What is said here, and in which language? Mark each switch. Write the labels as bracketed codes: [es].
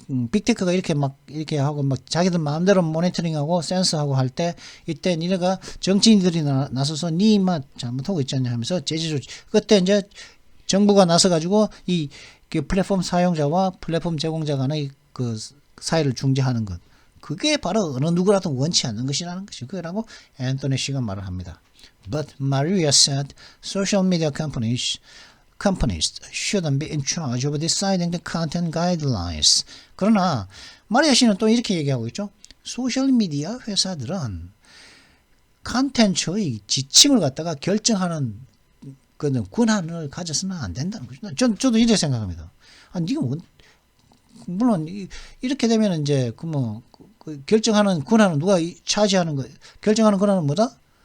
[ko] 빅테크가 이렇게 하고 자기들 마음대로 모니터링하고 센서하고 할 때 이때 니네가 정치인들이 나서서 니 잘못하고 있잖냐 하면서 제재 조치. 그때 이제 정부가 나서 가지고 이 플랫폼 사용자와 플랫폼 제공자 간의 그 사이를 중재하는 것. 그게 바로 어느 누구라도 원치 않는 것이라는 것이라고 앤토니 씨가 말을 합니다. [en] But Maria said social media companies shouldn't be in charge of deciding the content guidelines. [ko] 그러나 마리아 씨는 또 이렇게 얘기하고 있죠. 소셜미디어 회사들은 컨텐츠의 지침을 갖다가 결정하는 그런 권한을 가져서는 안 된다는 거죠. 저도 이렇게 생각합니다. 이거 물론 이렇게 되면 이제 결정하는 권한은 누가 차지하는 거? 결정하는 권한은 뭐다?